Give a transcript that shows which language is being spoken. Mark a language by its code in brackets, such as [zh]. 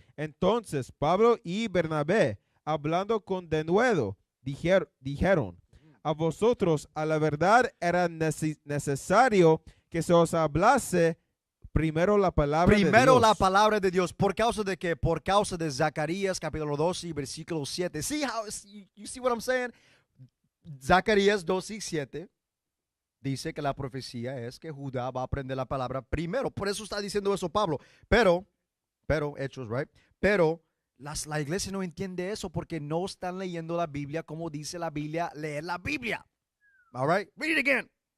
[es] Entonces Pablo y Bernabé, hablando con denuedo, dijeron, a vosotros a la verdad era necesario que se os hablase primero la palabra de Dios. Primero la palabra de Dios. ¿Por causa de qué? Por causa de Zacarías capítulo 12 y versículo 7. [en] See how, you see what I'm saying? [es] Zacarías 12 y 7 dice que la profecía es que Judá va a aprender la palabra primero. Por eso está diciendo eso Pablo. Pero, Hechos, right? Pero la iglesia no entiende eso porque no están leyendo la Biblia como dice la Biblia, leer la Biblia. [en] All right, read it again.